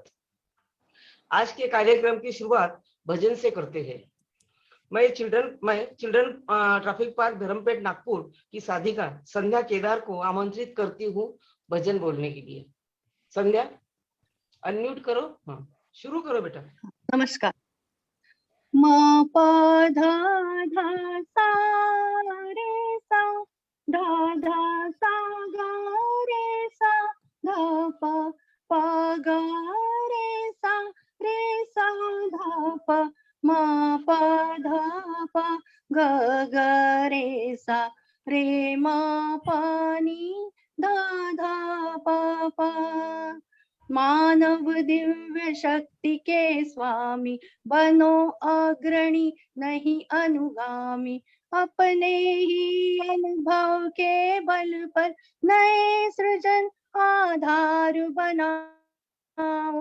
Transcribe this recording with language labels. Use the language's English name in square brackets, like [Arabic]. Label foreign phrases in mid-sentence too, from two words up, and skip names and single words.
[Hindi] आज के कार्यक्रम की शुरुआत भजन से करते हैं। मैं चिल्ड्रन ट्रैफिक पार्क धर्मपेट नागपुर की साधिका संध्या केदार को आमंत्रित करती हूँ भजन बोलने के लिए। संध्या अनम्यूट करो। हाँ, शुरू करो बेटा। नमस्कार। म प ध ध सा रे सा ध ध सा ग रे सा ध प प ग रे सा ध प म प ध प ग ग रे सा रे म प नि ध ध प प। मानव दिव्य शक्ति के स्वामी बनो अग्रणी नहीं अनुगामी। अपने ही अनुभव के बल पर नए सृजन आधार बनाओ।